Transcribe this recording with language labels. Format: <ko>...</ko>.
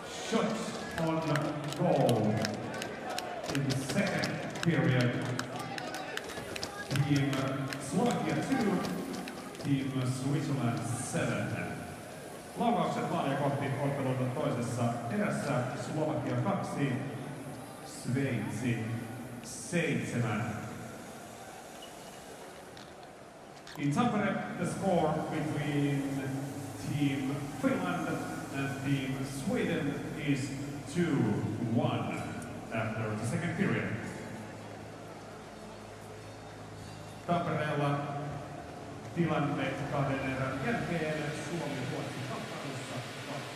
<en>Shots on goal in the second period. Team Slovakia 2, Team Switzerland 7.</en> <fi>Laukaukset maalia kohti ottelun toisessa erässä. Slovakia 2, Sveitsi 7.</fi> <en>In Tampere, the score between Team Finland and Team Sweden is 2-1 after the second period.</en> <fi>Tampereella tilanne kahden erän jälkeen Suomi-Ruotsi kamppailussa 2-1.</fi>